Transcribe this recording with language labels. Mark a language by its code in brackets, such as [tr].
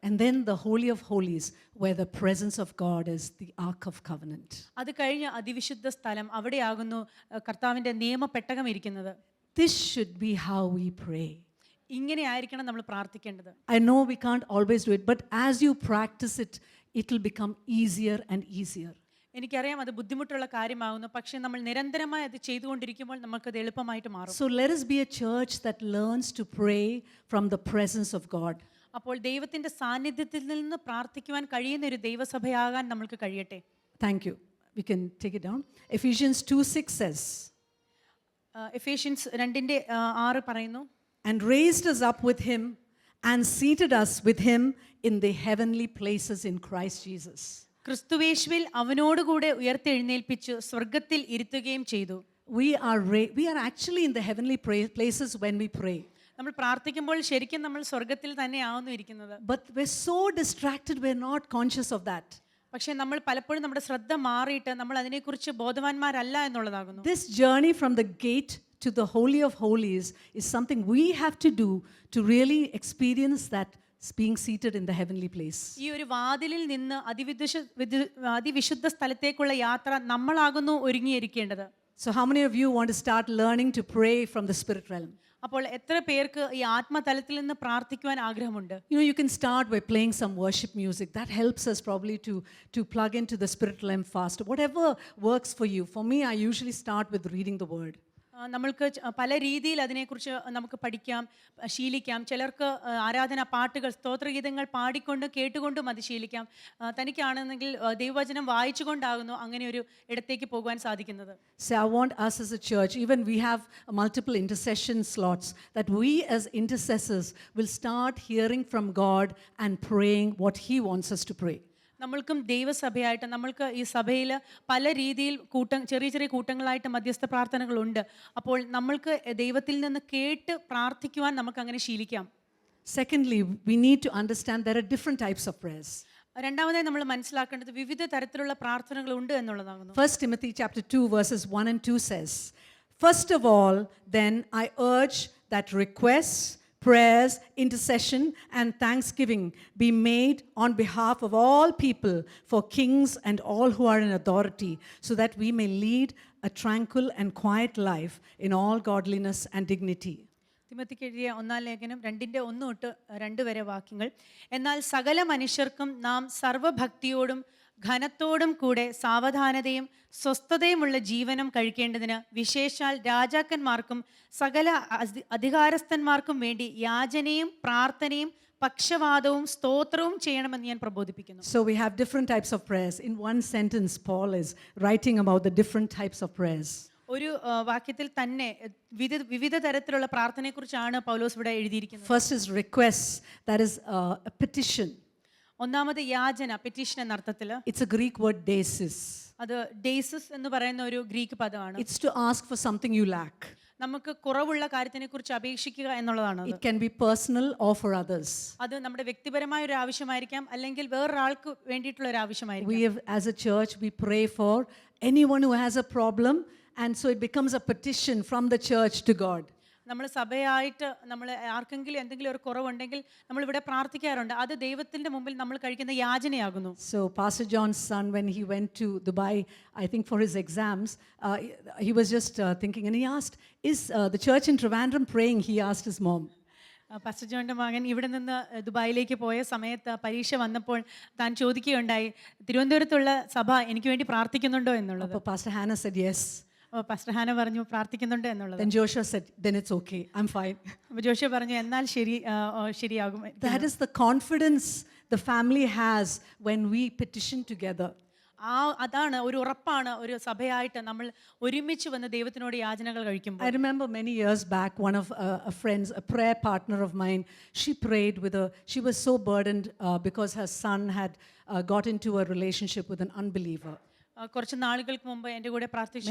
[en] And then the Holy of Holies, where the presence of God is the Ark of Covenant. [ml] അത് കഴിഞ്ഞ് അതിവിശുദ്ധ സ്ഥലം, അവിടെയാകുന്നു കർത്താവിൻ്റെ നിയമപ്പെട്ടകം ഇരിക്കുന്നത്. [en] This should be how we pray. [ml] ഇങ്ങനെ ആയിരിക്കണം നമ്മൾ പ്രാർത്ഥിക്കേണ്ടത്. [en] I know we can't always do it, but as you practice it, it will become easier and easier. [ml] എനിക്കറിയാം അത് ബുദ്ധിമുട്ടുള്ള കാര്യമാകുന്നു, പക്ഷേ നമ്മൾ നിരന്തരമായി അത് ചെയ്തുകൊണ്ടിരിക്കുമ്പോൾ നമുക്കത് എളുപ്പമായിട്ട് മാറും. [en] So let us be a church that learns to pray from the presence of God. [ml] അപ്പോൾ ദൈവത്തിന്റെ സാന്നിധ്യത്തിൽ നിന്ന് പ്രാർത്ഥിക്കുവാൻ കഴിയുന്ന ഒരു ദൈവസഭയാകാൻ നമുക്ക് കഴിയട്ടെ. [en] Thank you. We can take it down. Ephesians 2:6 says, [ml] Ephesians 2:6 പറയുന്നു, [en] and raised us up with him and seated us with him in the heavenly places in Christ Jesus. [ml] ക്രിസ്തുവേശുവിൽ അവനോടുകൂടെ ഉയർത്തെഴുന്നേൽപ്പിച്ചു സ്വർഗത്തിൽ ഇരുത്തുകയും ചെയ്തു. [en] We are actually in the heavenly places when we pray. [ml] നമ്മൾ പ്രാർത്ഥിക്കുമ്പോൾ ശരിക്കും നമ്മൾ സ്വർഗത്തിൽ തന്നെയാവുന്നു ഇരിക്കുന്നത്. [en] But we're so distracted, we're not conscious of that. [ml] പക്ഷേ നമ്മൾ പലപ്പോഴും നമ്മുടെ ശ്രദ്ധ മാറിയിട്ട് നമ്മൾ അതിനെക്കുറിച്ച് ബോധവാന്മാരല്ല എന്നുള്ളതാകുന്നു. [en] This journey from the gate to the Holy of Holies is something we have to do to really experience that being seated in the heavenly place. [ml] ഈ ഒരു വാതിലിൽ നിന്ന് അതിവിശുദ്ധ സ്ഥലത്തേക്കുള്ള യാത്ര നമ്മളാകുന്നു ഒരുങ്ങിയിരിക്കേണ്ടത്. [en] So how many of you want to start learning to pray from the spirit realm? [ml] അപ്പോൾ എത്ര പേർക്ക് ഈ ആത്മതലത്തിൽ നിന്ന് പ്രാർത്ഥിക്കുവാൻ ആഗ്രഹമുണ്ട്? [en] You can start by playing some worship music. That helps us probably to plug into the spirit realm faster. Whatever works for you. For me, I usually start with reading the word. [ml] നമ്മൾക്ക് പല രീതിയിൽ അതിനെക്കുറിച്ച് നമുക്ക് പഠിക്കാം, ശീലിക്കാം. ചിലർക്ക് ആരാധന പാട്ടുകൾ, സ്തോത്രഗീതങ്ങൾ പാടിക്കൊണ്ട് കേട്ടുകൊണ്ടും അത് ശീലിക്കാം. തനിക്കാണെന്നെങ്കിൽ ദൈവവചനം വായിച്ചുകൊണ്ടാകുന്നു അങ്ങനെ ഒരു ഇടത്തേക്ക് പോകുവാൻ സാധിക്കുന്നത്. [en] So I want us as a church, even we have multiple intercession slots, that we as intercessors will start hearing from God and praying what He wants us to pray. [ml] നമ്മൾക്കും ദൈവസഭയായിട്ട് നമ്മൾക്ക് ഈ സഭയിൽ പല രീതിയിൽ ചെറിയ ചെറിയ കൂട്ടങ്ങളായിട്ട് മധ്യസ്ഥ പ്രാർത്ഥനകളുണ്ട്. അപ്പോൾ നമ്മൾക്ക് ദൈവത്തിൽ നിന്ന് കേട്ട് പ്രാർത്ഥിക്കുവാൻ നമുക്ക് അങ്ങനെ ശീലിക്കാം. [en] Secondly, we need to understand there are different types of prayers. [ml] രണ്ടാമതായി നമ്മൾ മനസ്സിലാക്കേണ്ടത് വിവിധ തരത്തിലുള്ള പ്രാർത്ഥനകൾ ഉണ്ട് എന്നുള്ളതാകുന്നു. [en] 1 Timothy chapter 2 verses 1 and 2 says, first of all, then I urge that requests, prayers, intercession, and thanksgiving be made on behalf of all people, for kings and all who are in authority, so that we may lead a tranquil and quiet life in all godliness and dignity. [ml] തിമോത്തിക്ക് എഴുതിയ 1 ലേഖനം 2:1-2 വരെ വാക്യങ്ങൾ. എന്നാൽ സകല മനുഷ്യർക്കും നാം സർവഭക്തിയോടും ഘനത്തോടും കൂടെ സാവധാനതയും സ്വസ്ഥതയുമുള്ള ജീവനം കഴിക്കേണ്ടതിന് വിശേഷാൽ രാജാക്കന്മാർക്കും സകല അധികാരസ്ഥന്മാർക്കും വേണ്ടി യാചനയും പ്രാർത്ഥനയും പക്ഷവാദവും സ്തോത്രവും ചെയ്യണമെന്ന് ഞാൻ പ്രബോധിപ്പിക്കുന്നു. [en] So we have different types of prayers. In one sentence, Paul is writing about the different types of prayers. [ml] ഒരു വാക്യത്തിൽ തന്നെ വിവിധ തരത്തിലുള്ള പ്രാർത്ഥനയെക്കുറിച്ചാണ് പൗലോസ് ഇവിടെ എഴുതിയിരിക്കുന്നത്. [en] First is requests, that is a petition. [ml] ഒന്നാമത് യാചന, പെറ്റീഷൻ എന്ന അർത്ഥത്തിൽ. [en] It's a Greek word desis. [ml] അത് ഡേസിസ് എന്ന് പറയുന്ന ഒരു ഗ്രീക്ക് പദമാണ്. [en] It's to ask for something you lack. [ml] നമുക്ക് കുറവുള്ള കാര്യത്തിനെ കുറിച്ച് അപേക്ഷിക്കുക എന്നുള്ളതാണ്. [en] It can be personal or for others. [ml] അത് നമ്മുടെ വ്യക്തിപരമായ ഒരു ആവശ്യമായിരിക്കാം, അല്ലെങ്കിൽ വേറൊരാൾക്ക് വേണ്ടിയിട്ടുള്ള ഒരു ആവശ്യമായിരിക്കാം. [en] We have, as a church, we pray for anyone who has a problem and so it becomes a petition from the church to God. [ml] നമ്മൾ സഭയായിട്ട് നമ്മൾ ആർക്കെങ്കിലും എന്തെങ്കിലും ഒരു കുറവുണ്ടെങ്കിൽ നമ്മൾ ഇവിടെ പ്രാർത്ഥിക്കാറുണ്ട്. അത് ദൈവത്തിന്റെ മുമ്പിൽ നമ്മൾ കഴിക്കുന്ന യാചനയാകുന്നു. [en] So Pastor John's son, when he went to Dubai, I think for his exams, he was just thinking, and he asked, is the church in Trivandrum praying? He asked his mom. [ml] Pastor ജോണിന്റെ മകൻ ഇവിടെ നിന്ന് ദുബായിലേക്ക് പോയ സമയത്ത് പരീക്ഷ വന്നപ്പോൾ താൻ ചോദിക്കുകയുണ്ടായി, തിരുവനന്തപുരത്തുള്ള സഭ എനിക്ക് വേണ്ടി പ്രാർത്ഥിക്കുന്നുണ്ടോ എന്നുള്ളത്. [en] But Pastor Hannah said yes. [ml] Pastor ഹാന പറഞ്ഞു പ്രാർത്ഥിക്കുന്നുണ്ട് എന്നുള്ളത്. [en] Then Joshua said, then it's okay, I'm fine. [ml] അപ്പോൾ ജോഷുവ പറഞ്ഞു എന്നാൽ ശരിയാകും. [en] That is the confidence the family has when we petition together. [ml] അതാണ് ഒരു ഉറപ്പാണ് ഒരു സഭയായിട്ട് നമ്മൾ ഒരുമിച്ച് വന്ന് ദൈവത്തിനോട് യാചനകൾ കഴിക്കുമ്പോൾ. [en] I remember many years back, one of a prayer partner of mine, she prayed she was so burdened because her son had got into a relationship with an unbeliever. [ml] കുറച്ച് നാളുകൾക്ക് മുമ്പ് എൻ്റെ കൂടെ പ്രാർത്ഥിച്ചു,